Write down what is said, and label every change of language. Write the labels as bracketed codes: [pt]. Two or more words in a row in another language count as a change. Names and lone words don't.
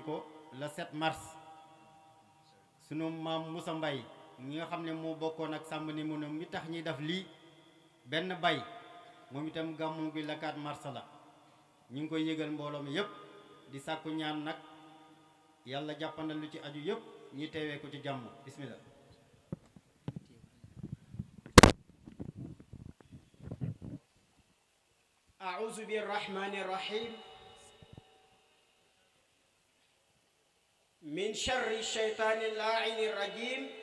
[wo] ko [fr] le 7 mars [wo] sunu maam Moussa Mbay ñi nga xam ne moo bokkoon ak sàmb ni mu ne mi tax ñi def lii benn bay moom itam gàmmu gi [fr] le 4 mars [wo] la ñu ngi koy yëgal mbooloo mi yépp di sàkku ñaan nag yàlla jàppandal lu ci aju yépp ñi teewee ko ci jàmm bismillah [ar] أعوذ بالرحمن الرحيم من شر الشيطان اللاعن الرجيم